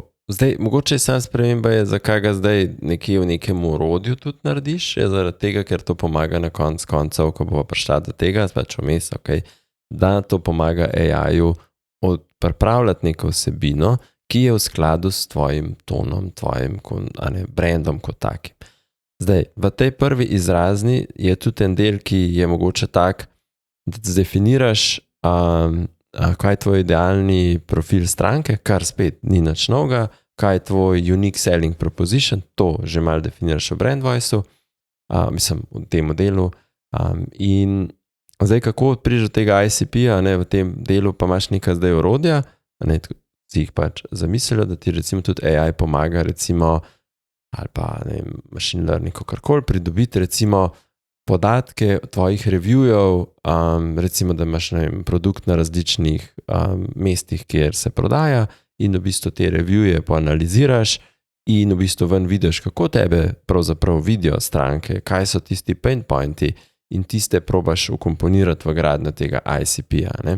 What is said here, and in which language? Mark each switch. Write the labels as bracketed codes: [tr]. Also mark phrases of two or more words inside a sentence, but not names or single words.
[sl] Zdaj, mogoče sam sprememba je, zakaj ga zdaj nekje v nekem orodju tudi narediš, je zaradi tega, ker to pomaga na koncev, ko bo prišla do tega, pač vmes, okay, da to pomaga AI-ju pripravljati neko vsebino, ki je v skladu s tvojim tonom, tvojim brandom kot takim. Zdaj, v tej prvi izrazni je tudi en del, ki je mogoče tak, da zdefiniraš, kaj je tvoj idealni profil stranke, kar spet ni nič novega, kaj je tvoj [en] unique selling proposition, [sl] to že malo definiraš v [en] brand voice-u, [sl] mislim, v tem delu. In zdaj, kako prideš do tega ICP-ja, v tem delu pa imaš nekaj zdaj orodja, si jih pač zamislil, da ti recimo tudi AI pomaga, recimo, ali pa [en] machine learning, [sl] kakorkoli, pridobiti recimo podatke tvojih reviewjev, recimo, da imaš produkt na različnih mestih, kjer se prodaja in v bistvu te reviewje poanaliziraš in v bistvu ven vidiš, kako tebe pravzaprav vidijo stranke, kaj so tisti [en] pain pointi [sl] in tiste probaš ukomponirati v gradnjo tega ICP-ja.